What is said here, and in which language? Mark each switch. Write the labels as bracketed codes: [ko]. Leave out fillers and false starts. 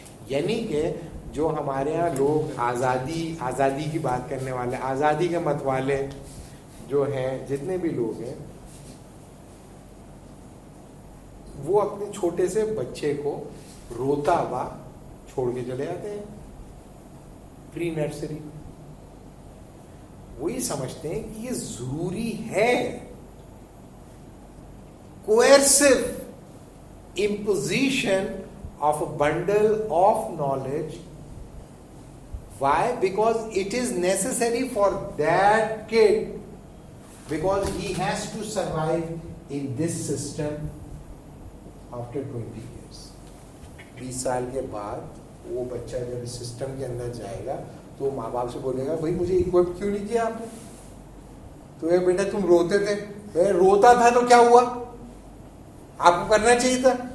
[hi] यानी कि जो हमारे यहाँ लोग आज़ादी की बात करने वाले, आज़ादी के मत वाले जो हैं, जितने भी लोग हैं, वो अपने छोटे से बच्चे को रोता हुआ छोड़ के चले जाते हैं प्री नर्सरी। वही समझते हैं कि ये जरूरी है। [en] Coercive imposition of a bundle of knowledge. Why? Because it is necessary for that kid, because he has to survive in this system after 20 years. [hi] 20 साल के बाद वो बच्चा जब इस सिस्टम के अंदर जाएगा तो माँ बाप से बोलेगा, भाई मुझे इक्विप क्यों नहीं किया आपने? तो ये बेटा तुम रोते थे, मैं रोता था तो क्या हुआ? आपको करना चाहिए था।